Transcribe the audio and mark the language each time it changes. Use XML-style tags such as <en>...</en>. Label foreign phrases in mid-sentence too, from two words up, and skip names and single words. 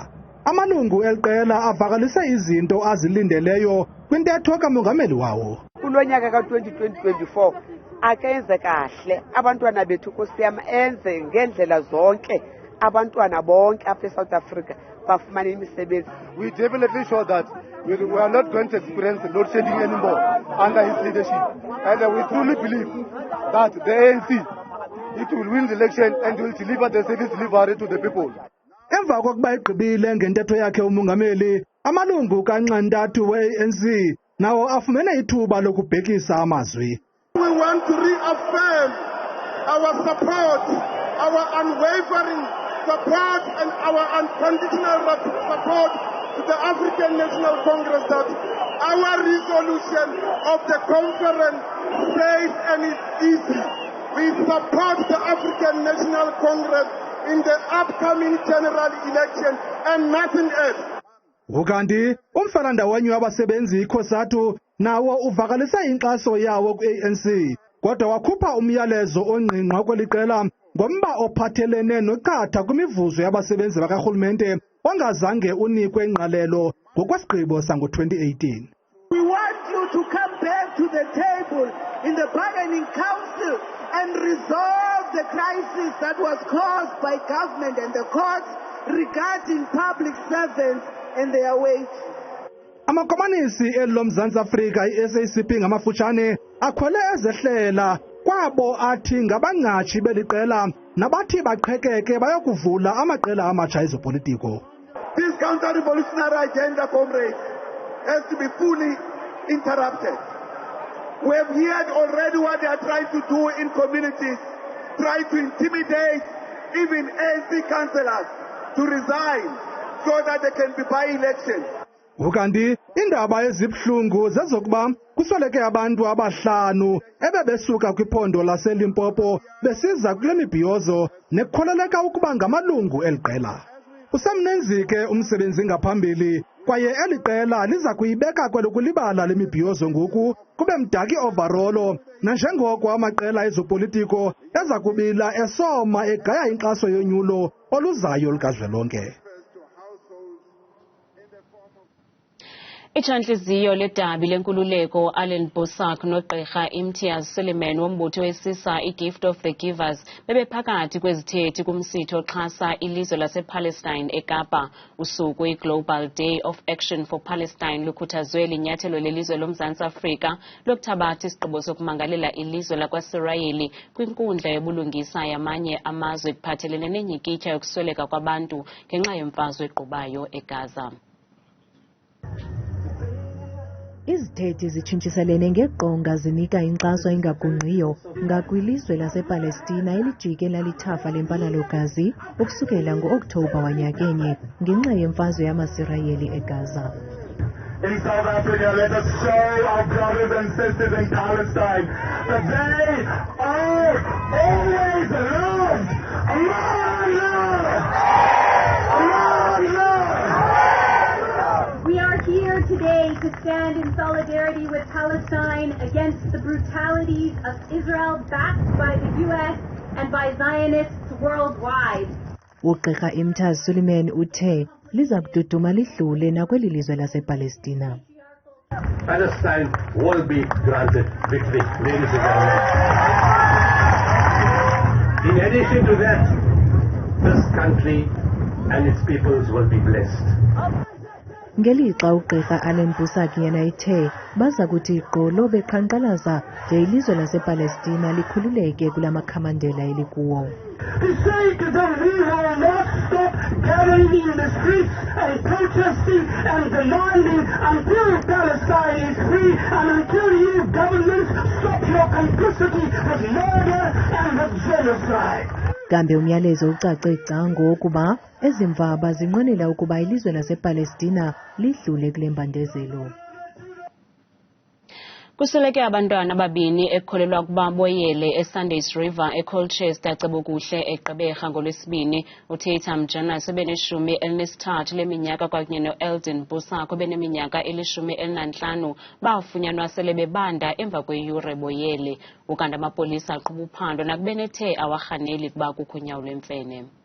<xh>Amalungu eliqela avakalise izinto azilindeleyo kwintetho kamongameli wawo. Kulo nyaka ka-2024 akenze kahle, abantwana bethu Nkosi yam enze ngendlela zonke abantwana bonke apha eSouth Africa bafumane imisebenzi.</xh> <en>We definitely sure that we are not going to experience load shedding anymore under his leadership, and we truly believe that the ANC, it will win the election and will deliver the service delivery to the people.</en> <xh>Emva kokuba egqibile ngentetho yakhe umongameli, amalungu kanxantathu we-ANC nawo afumene ithuba lokubhekisa amazwi.</xh> <en>We want to reaffirm our support, our unwavering support and our unconditional support to the African National Congress that our resolution of the conference says and is easy. We support the African National Congress in the upcoming general election and nothing else.</en> <xh>Ukanti umfelandawonye wabasebenzi ikhosatu nawo uvakalise inkxaso yawo ku-ANC, kodwa wakhupha umyalezo ongqingqa kweli qela ngomba ophathelene nochatha kwimivuzo yabasebenzi bakarhulumente ongazange unikwe ingqalelo ngokwesigqibo sango-2018.</xh> <en>We want you to come back to the table in the bargaining council and resolve the crisis that was caused by government and the courts regarding public servants and their wage.</en> <xh>Amakomanisi eLomzantsi Afrika i-SACP ngamafutshane akhwele ezehlela kwabo athi ngabangqatshi beliqela nabathi baqhekeke bayokuvula amaqela amatsha ezopolitiko.</xh> <en>This counter-revolutionary agenda, comrades, has to be fully interrupted. We have heard already what they are trying to do in communities, try to intimidate even ANC councillors to resign so that they can be by-elections.</en> <xh>Ukanti indaba ezibhlungu zezokuba kusweleke abantu abahlanu ebebesuka kwiphondo laseLimpopo besiza kule mibhiyozo nekukholeleka ukuba ngamalungu eliqela. Usemninzi ke umsebenzi ngaphambili kwaye eli qela liza kuyibeka kwelokulibala le mibhiyozo ngoku kube mdaki overall nanjengoko amaqela ezopolitiko eza kubila esoma egaya inkxaso yonyulo oluzayo lukazwelonke. Itshantliziyo ledabi lenkululeko Allen Bosak noGqeberha Imtiaz Suleiman wombutho wesisa iGift of the Givers bebephakathi kwezithethi kumsitho oxhasa ilizwe lasePalestine eKapa. Usuku iGlobal Day of Action for Palestine lukhuthazwe linyathelo lelizwe loMzantsi Afrika lokuthabatha isigqibo sokumangalela ilizwe lakwaSirayeli kwinkundla yobulungisa yamanye amazwe kuphathelene nenyikitya yokusweleka kwabantu ngenxa yemfazwe egqubayo eGaza. Izithethi zitshintshiselene ngeqonga zinika inkxaso engagungqiyo ngakwilizwe lasePalestina elijike lalithafa lempanalo gazi ukusukela ngo-Okthobha wanyakenye ngenxa yemfazwe yamaSirayeli eGaza.</xh> <en>In South Africa, let us show our brothers and sisters in Palestine that they are always loved. We are here today to stand in solidarity with Palestine against the brutalities of Israel backed by the U.S. and by Zionists worldwide.</en> <xh>uGqeberha Imtiaz Suleiman uthe liza kududuma lidlule nakweli lizwe lasePalestina.</xh> <en>Palestine will be granted victory, ladies and gentlemen. In addition to that, this country and its peoples will be blessed.</en> <xh>ngelixa uGqeberha yena ethe baza kuthi gqolo beqhankqalaza de ilizwe lasePalestina likhululeke kula makhamandela elikuwo.</xh> <en>To say to them, we will not stop gathering in the streets and protesting and demanding until Palestine is free and until you governments stop your complicity with murder and with genocide.</en> <xh>Kambe umyalezo ucace gca ngokuba ezimvaba zinqwenela ukuba ilizwe lasePalestina lidlule kule mbandezelo. Kusweleke abantwana ababini ekukholelwa ukuba boyele eSundays River eColchester Cebokuhle eGqeberha ngoLwesibini uTatum Jonas ebeneshumi elinesithathu leminyaka kwakunye noEldin Busako ebeneminyaka eli-15 bafunyanwa sele bebanda emva kweyure boyele ukanti amapolisa aqhuba uphando nakubenethe awarhaneli kuba kukho unyawo lwemfene.</xh>